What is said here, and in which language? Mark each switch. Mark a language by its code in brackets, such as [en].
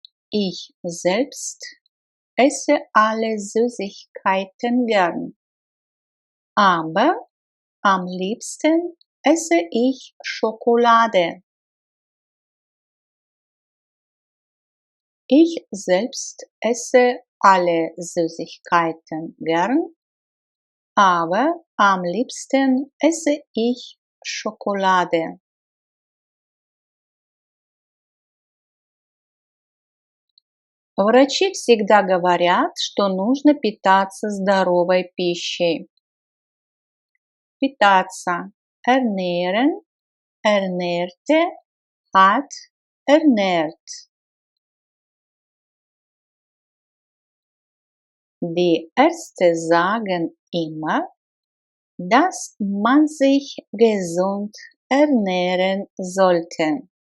[de] Ich selbst esse alle Süßigkeiten gern, aber am liebsten esse ich Schokolade. Ich selbst esse alle Süßigkeiten gern, aber am liebsten esse ich Schokolade. [ru] Врачи всегда говорят, что нужно питаться здоровой пищей. Питаться. [de] Ernähren, ernährte, hat, ernährt. Die Ärzte sagen immer, dass man sich gesund ernähren sollte.